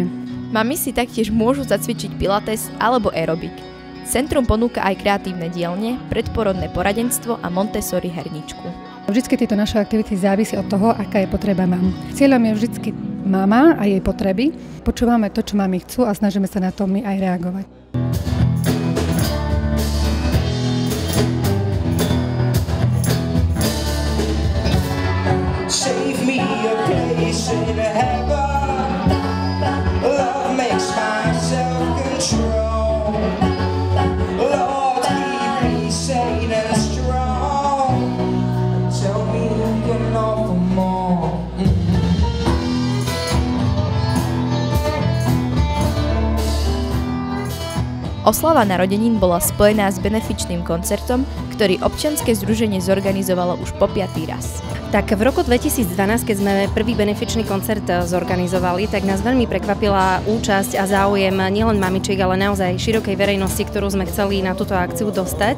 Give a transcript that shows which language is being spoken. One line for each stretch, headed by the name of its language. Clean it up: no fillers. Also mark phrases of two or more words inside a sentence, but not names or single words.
Slovak: Mami si taktiež môžu zacvičiť pilates alebo aerobik. Centrum ponúka aj kreatívne dielne, predporodné poradenstvo a Montessori herničku. Vždycky tieto naše aktivity závisí od toho, aká je potreba mám. Cieľom je vždycky mama a jej potreby. Počúvame to, čo mami chcú a snažíme sa na to my aj reagovať.
English: Save me a place in heaven. Love makes my self-control. Lord, keep me sane and strong. Tell me who can offer more.
Slovak: Oslava narodenín bola spojená s benefičným koncertom, ktorý občianske združenie zorganizovalo už po 5. raz. Tak v roku 2012, keď sme prvý benefičný koncert zorganizovali, tak nás veľmi prekvapila účasť a záujem nielen mamičiek, ale naozaj širokej verejnosti, ktorú sme chceli na túto akciu dostať.